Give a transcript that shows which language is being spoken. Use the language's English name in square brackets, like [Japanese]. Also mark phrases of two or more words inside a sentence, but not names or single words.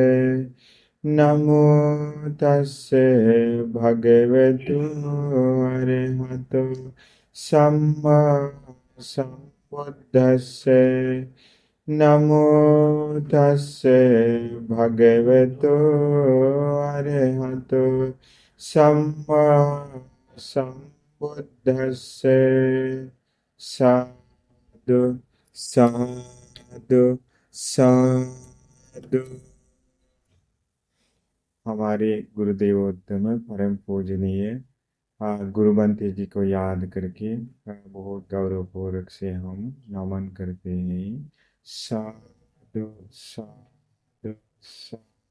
[Pali] नमो तस्से भगवतो अरहतो सम्मा सम्बुद्धस्से नमो तस्से भगवतो अरहतो सम्मा संबुद्धस्से साधु साधु साधु। [Hindi] हमारे गुरुदेवोत्तम परम पूजनीय गुरुमंत्र जी को याद करके बहुत गौरवपूर्वक से हम नमन करते हैं। [Pali] साधु साधु साधु।